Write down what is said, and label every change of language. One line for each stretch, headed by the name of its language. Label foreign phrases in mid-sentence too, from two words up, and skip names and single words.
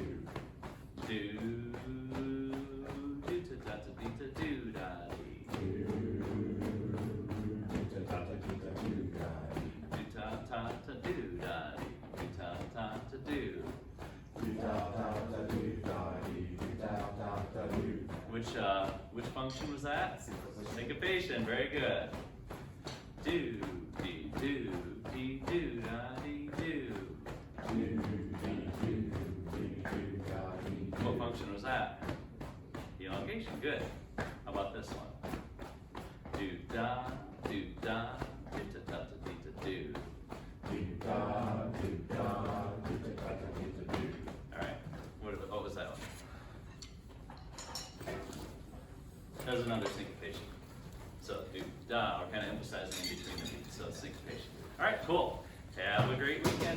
English: Do, do-ta-da-ta-dee-ta-do-da-dee. Do-ta-da-dee-ta-do-da-dee. Do-ta-ta-ta-do-da-dee, do-ta-ta-ta-do. Do-ta-ta-ta-do-da-dee, do-ta-ta-ta-do. Which function was that? Syncopation, very good. Do, dee, do, dee, do, da, dee, do. What function was that? Elongation, good. How about this one? Do, da, do, da, do, ta, ta, ta, dee, ta, do. All right, what was that one? That was another syncopation. So do, da, we're kind of emphasizing in between the beats, so syncopation. All right, cool. Have a great weekend.